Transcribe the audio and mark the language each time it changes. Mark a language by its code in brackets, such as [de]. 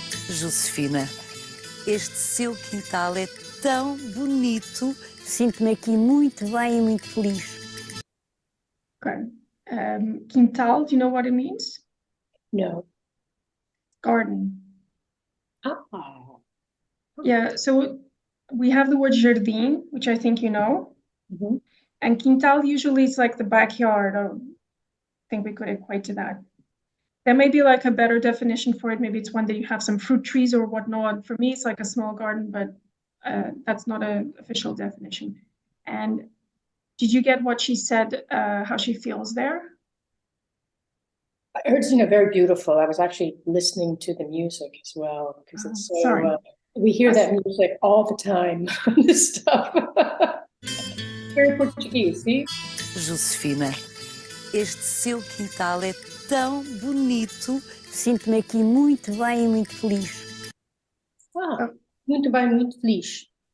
[pt] Josefina, este seu quintal é tão bonito. Sinto-me aqui muito bem e muito feliz. [en] Okay. Quintal, do you know what it means? No. Garden. Ah. Yeah, so we have the word jardim, which I think you know. And quintal usually is like the backyard. I think we could equate to that. There may be like a better definition for it. Maybe it's one that you have some fruit trees or whatnot. For me, it's like a small garden, but that's not an official definition. And did you get what she said, how she feels there? I heard, very beautiful. I was actually listening to the music as well, because it's so, we hear that music all the time on this stuff. Very Portuguese, see? [pt] Josefina, este seu quintal é tão bonito. Sinto-me aqui muito bem e muito feliz. Muito bem, muito feliz.